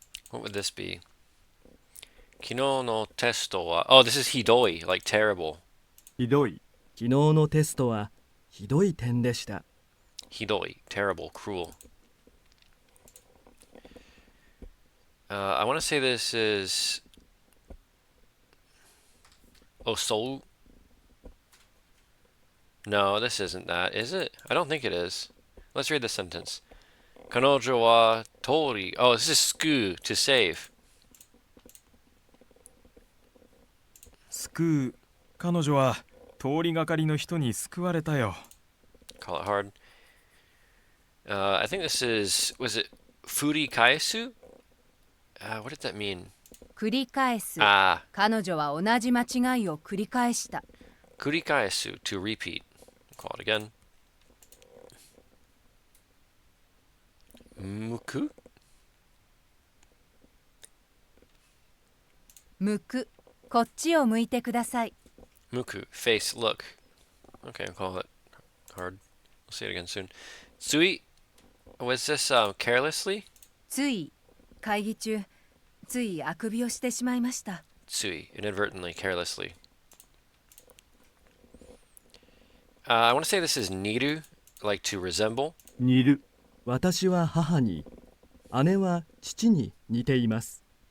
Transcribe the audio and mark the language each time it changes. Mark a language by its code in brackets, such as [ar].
[en] What would this be? [ja] Kino no testo wa... [en] Oh, this is hidoi, like terrible. [ja] ひどい。昨日のテストはひどい点でした。 [en] Hidoi, terrible, cruel. I want to say this is osou. No, this isn't that, is it? I don't think it is. Let's read the sentence. [ja] Kanojo wa tori. [en] Oh, this is sku, to save. [ja] 救う。彼女は通りがかりの人に救われたよ。 [en] Call it hard. I think this is, was it furi kaesu? What did that mean? [ja] 繰り返す。 Ah, 彼女は同じ間違いを繰り返した。 [en] kurikaesu, to repeat. Call it again. Muku? [ja] 向く。こっちを向いてください。 [en] Muku, face, look. Okay, I'll call it hard. We'll see it again soon. Tsui, was this carelessly? [ja] つい会議中ついあくびをしてしまいました。 [en] Tsui, inadvertently, carelessly. I want to say this is niru, like to resemble. [ja] 煮る。私は母に、姉は父に似ています。